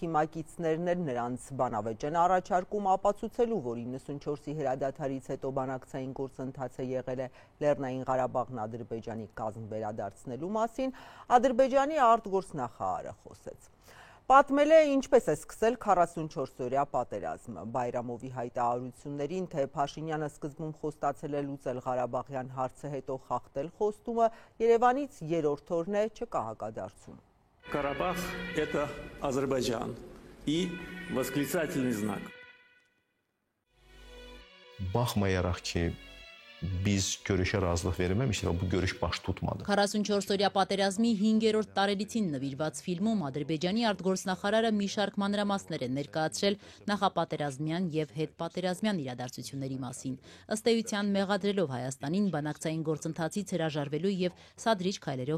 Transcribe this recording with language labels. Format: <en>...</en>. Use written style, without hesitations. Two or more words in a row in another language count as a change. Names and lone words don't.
<hy>թիմակիցներն էլ նրանց բանավեճ են առաջարկում ապացուցելու, որ 94-ի հրադադարից հետո բանակցային գործընթացը եղել է Լեռնային Ղարաբաղն Ադրբեջանի կազմ վերադարձնելու մասին, Ադրբեջանի արտգործնախարարը խոսեց։ Պատմել է ինչպես է սկսել 44-օրյա պատերազմը, Բայրամովի հայտարարություններին, թե Փաշինյանը սկզբում խոստացել է լուծել Ղարաբաղյան հարցը, հետո խախտել խոստումը, Երևանից երրորդ օրն է չկա հակադարձում։</hy> <ru>Карабах – это Азербайджан и восклицательный знак.</ru> <az>Baxmayaraq ki, biz görüşə razılıq verməmişdik və bu görüş baş tutmadı.</az> <hy>44-օրյա պատերազմի 5-րդ տարելիցին նվիրված ֆիլմում Ադրբեջանի արտգործնախարարը մի շարք մանրամասներ է ներկայացրել նախապատերազմյան եւ հետպատերազմյան իրադարձությունների մասին, ըստ էության մեղադրելով Հայաստանին բանակցային գործընթացից հրաժարվելու եւ սադրիչ քայլերով</hy>